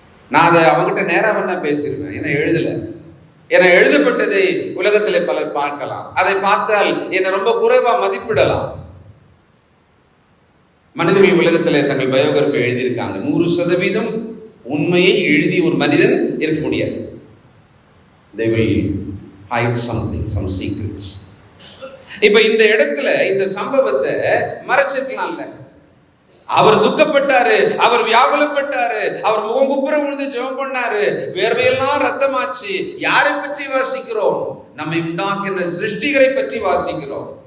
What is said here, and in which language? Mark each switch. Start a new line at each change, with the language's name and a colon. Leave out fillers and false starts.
Tamil: நான் அதை அவங்ககிட்ட நேராக வேணா பேசிடுவேன். ஏன்னா எழுதலை. ஏன்னா எழுதப்பட்டதை உலகத்தில் பலர் பார்க்கலாம். அதை பார்த்தால் என்னை ரொம்ப குறைவா மதிப்பிடலாம். மனிதர்கள் உலகத்தில் தங்கள் பயோகிராஃபி எழுதியிருக்காங்க. 100% உண்மையை எழுதி ஒரு மனிதன் இருக்க முடியாது.
English: They will hide something, some secrets.
Tamil: இப்ப இந்த இடத்துல இந்த சம்பவத்தை மறைச்சிருக்கலாம்ல. அவர் துக்கப்பட்டாரு, அவர் வியாகுலப்பட்டாரு, அவர் முகங்குப்புற விழுந்து ஜெபம் பண்ணாரு, வேர்வையெல்லாம் ரத்தமாச்சு. யாரை பற்றி வாசிக்கிறோம்? நம்மை உண்டாக்கின சிருஷ்டிகரை பற்றி வாசிக்கிறோம்.